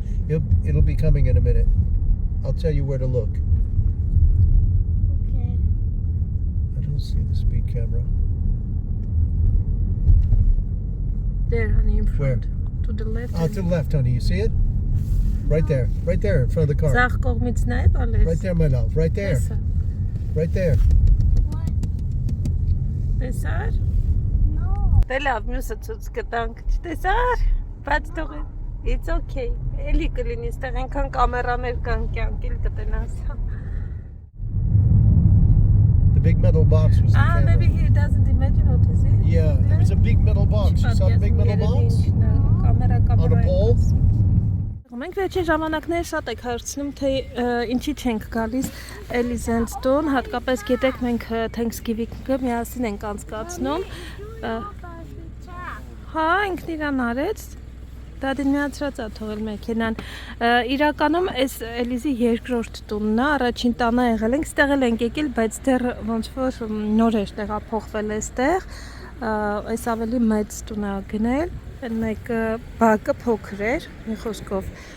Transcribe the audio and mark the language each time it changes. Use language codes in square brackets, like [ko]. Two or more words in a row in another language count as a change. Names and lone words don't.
[en] It'll be coming in a minute. I'll tell you where to look. Okay. I don't see the speed camera. There, honey, in front. Where? To the left. Oh, to the left, honey. You see it? Right there. Right there in front of the car. [hy] Ձախ կողմից նայ, բալես։ [en] Right there, my love. Right there. Right there. What? [hy] Տեսար։ [en] No. [hy] Դե լավ, մյուսը ցույց կտանք, չտեսար։ Բայց թող [en] it's okay։ [hy] Էլի կլինի, այստեղ այնքան կամերաներ կան, կյանքիլ կտենաս։ [en] The big metal box was the camera. Maybe he doesn't imagine what is it. Yeah, it was a big metal box. You saw the big metal box? On a pole? [hy] Մենք վերջին ժամանակներ շատ եք հարցնում, թե ինչի չենք գալիս Էլիզենց տուն, հատկապես գիտեք մենք Thanksgiving-ը միասին ենք անցկացնում։ Հա, ինքն իրան արեց, դադին միացրած է թողել մեքենան։ Իրականում այս Էլիզի երկրորդ տունն է, առաջին տանը եղել ենք, ստեղ ենք եկել, բայց դեռ ոնց որ նոր է տեղափոխվել էստեղ, այս ավելի մեծ տուն է գնել, այն մեկը բակը փոքր էր, մի խոսքով։